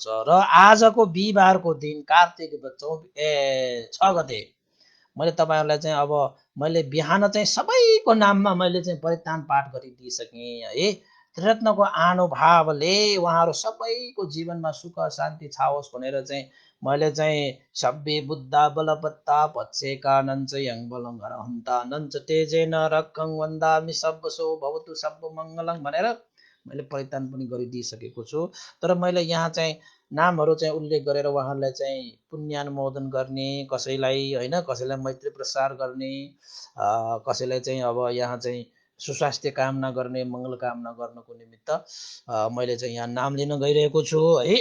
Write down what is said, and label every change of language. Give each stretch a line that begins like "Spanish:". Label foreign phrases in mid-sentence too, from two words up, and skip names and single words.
Nepali: र आजको बिहिबारको दिन कार्तिक 6 गते मैले तपाईँहरूलाई चाहिँ अब मैले बिहान चाहिँ सबैको नाममा मैले चाहिँ परित्राण पाठ गरिदिइसकेँ है। त्रिरत्नको आनुभावले उहाँहरू सबैको जीवनमा सुख शान्ति छाओस् भनेर चाहिँ मैले चाहिँ
Pali: सब्बे बुद्धा बलपत्ता पत्सेकानञ्च यङबलं हरहन्ता नञ्च तेजेन रक्षं वन्दामि सब्बसो भवतु सब्ब मङ्गलं
Nepali: भनेर मैले परित्राण पनि गरिदिइसकेको छु। तर मैले यहाँ चाहिँ नामहरू चाहिँ उल्लेख गरेर उहाँहरूलाई चाहिँ पुण्यानुमोदन गर्ने, कसैलाई होइन कसैलाई मैत्री प्रसार गर्ने, कसैलाई चाहिँ अब यहाँ चाहिँ सुस्वास्थ्य कामना गर्ने, मङ्गल कामना गर्नको निमित्त मैले चाहिँ यहाँ नाम लिन गइरहेको छु है।